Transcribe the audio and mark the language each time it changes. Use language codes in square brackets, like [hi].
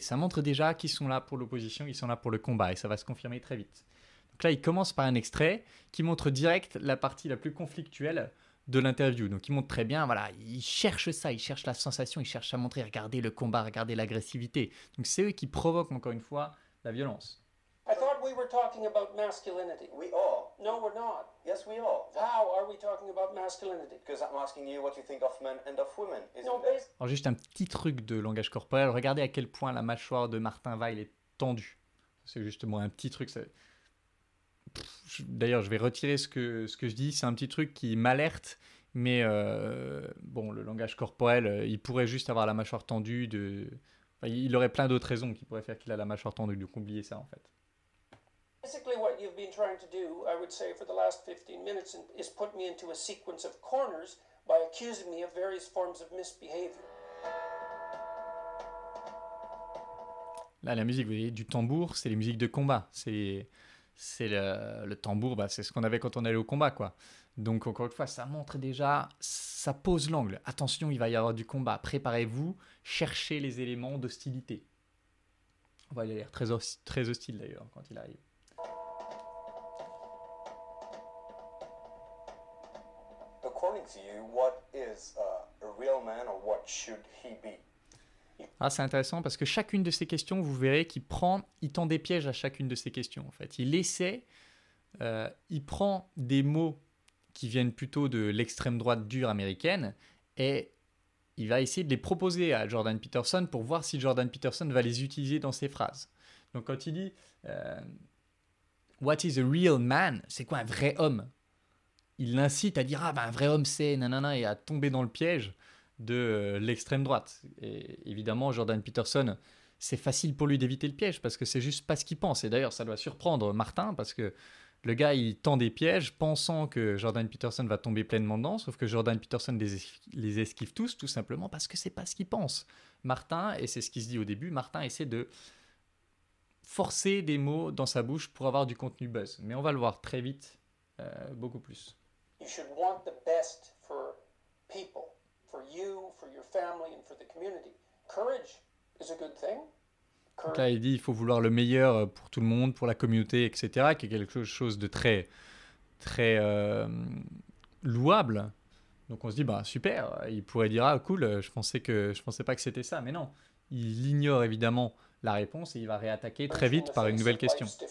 [fr] Ça montre déjà qu'ils sont là pour l'opposition, ils sont là pour le combat et ça va se confirmer très vite. Donc là, il commence par un extrait qui montre direct la partie la plus conflictuelle de l'interview. Donc il montre très bien, voilà, il cherche ça, il cherche la sensation, il cherche à montrer, regardez le combat, regardez l'agressivité. Donc c'est eux qui provoquent encore une fois la violence. [en] I thought we were talking about masculinity. We are. No, we're not. Yes, we are. How are we talking about masculinity? Because I'm asking you what you think of men and of women. Isn't No, it? based [fr] Alors juste un petit truc de langage corporel, regardez à quel point la mâchoire de Martin Weil est tendue. C'est justement un petit truc, d'ailleurs je vais retirer ce que je dis, c'est un petit truc qui m'alerte, mais bon, le langage corporel, il pourrait juste avoir la mâchoire tendue Enfin, il aurait plein d'autres raisons qui pourraient faire qu'il a la mâchoire tendue, donc oubliez ça en fait. [en] Basically, what you've been trying to do, I would say, for the last 15 minutes is put me into a sequence of corners by accusing me of various forms of misbehavior. [fr] Là, la musique, vous voyez, du tambour, c'est les musiques de combat. C'est le tambour, c'est ce qu'on avait quand on allait au combat, quoi. Donc, encore une fois, ça montre déjà, ça pose l'angle. Attention, il va y avoir du combat. Préparez-vous, cherchez les éléments d'hostilité. Il a l'air très hostile, d'ailleurs, quand il arrive. [en] According to you, what is a real man or what should he be? [fr] Ah, c'est intéressant parce que chacune de ces questions, vous verrez qu'il tend des pièges à chacune de ces questions. En fait, il prend des mots qui viennent plutôt de l'extrême droite dure américaine et il va essayer de les proposer à Jordan Peterson pour voir si Jordan Peterson va les utiliser dans ses phrases. Donc, quand il dit [en] What is a real man? [fr] C'est quoi un vrai homme? Il l'incite à dire un vrai homme c'est nanana et à tomber dans le piège de l'extrême droite. Et évidemment, Jordan Peterson, c'est facile pour lui d'éviter le piège parce que c'est juste pas ce qu'il pense. Et d'ailleurs, ça doit surprendre Martin parce que le gars, il tend des pièges pensant que Jordan Peterson va tomber pleinement dedans, sauf que Jordan Peterson les esquive tous, tout simplement parce que c'est pas ce qu'il pense. Martin, et c'est ce qui se dit au début, Martin essaie de forcer des mots dans sa bouche pour avoir du contenu buzz. Mais on va le voir très vite, beaucoup plus. [en] You should want the best for people, for you, for your family, and for the community. Courage is a good thing. [fr] Donc là, il dit il faut vouloir le meilleur pour tout le monde, pour la communauté, etc., qui est quelque chose de très, très louable. Donc on se dit super. Il pourrait dire cool, je pensais pas que c'était ça, mais non. Il ignore évidemment la réponse et il va réattaquer très vite par une nouvelle question.